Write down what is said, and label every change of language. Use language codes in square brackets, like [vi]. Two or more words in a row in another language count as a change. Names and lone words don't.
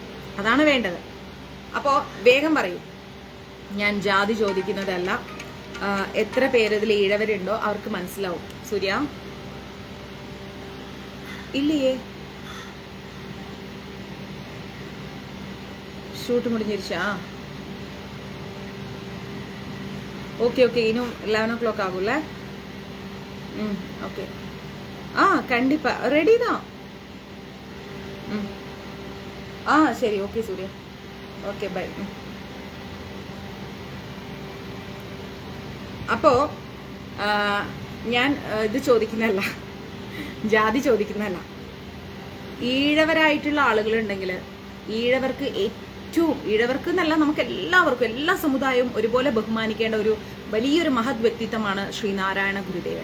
[ml] അതാണ് വേണ്ടത്. അപ്പോൾ വേഗം പറയൂ. ഞാൻ ജാതി ചോദിക്കുന്നതല്ല. എത്ര പേര് ഇതിൽ ഈഴവരുണ്ടോ അവർക്ക് മനസ്സിലാവും. [ta] சூர்யா இல்லையே ஷூட் முடிஞ்சிருச்சா? ஓகே இன்னும் 11 o'clock ஆகும்ல? ஓகே. கண்டிப்பா ரெடி தான். சரி, ஓகே சூர்யா, ஓகே பை. [ml] അപ്പോ ഞാൻ ഇത് ചോദിക്കുന്നതല്ല, ജാതി ചോദിക്കുന്നതല്ല. ഈഴവരായിട്ടുള്ള ആളുകളുണ്ടെങ്കിൽ ഈഴവർക്ക് ഈഴവർക്ക് എന്നല്ല, നമുക്ക് എല്ലാവർക്കും, എല്ലാ സമുദായവും ഒരുപോലെ ബഹുമാനിക്കേണ്ട ഒരു വലിയൊരു മഹത് വ്യക്തിത്വമാണ് ശ്രീനാരായണ ഗുരുദേവൻ.